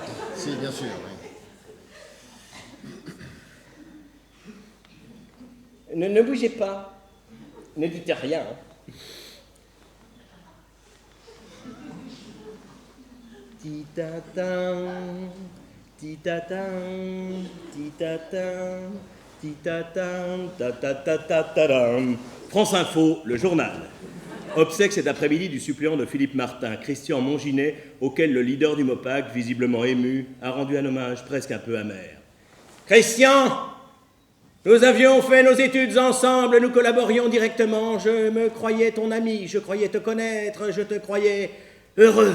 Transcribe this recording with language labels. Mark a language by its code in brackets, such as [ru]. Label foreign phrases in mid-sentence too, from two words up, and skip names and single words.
[fr] Si, bien sûr, oui. Ne bougez pas. Ne dites rien. Hein. Titatin, titatin, titatin, titatin, tatatatatam. France Info, le journal. Obsèque cet après-midi du suppléant de Philippe Martin, Christian Monginet, auquel le leader du MOPAC, visiblement ému, a rendu un hommage presque un peu amer. Christian, nous avions fait nos études ensemble, nous collaborions directement, je me croyais ton ami, je croyais te connaître, je te croyais heureux.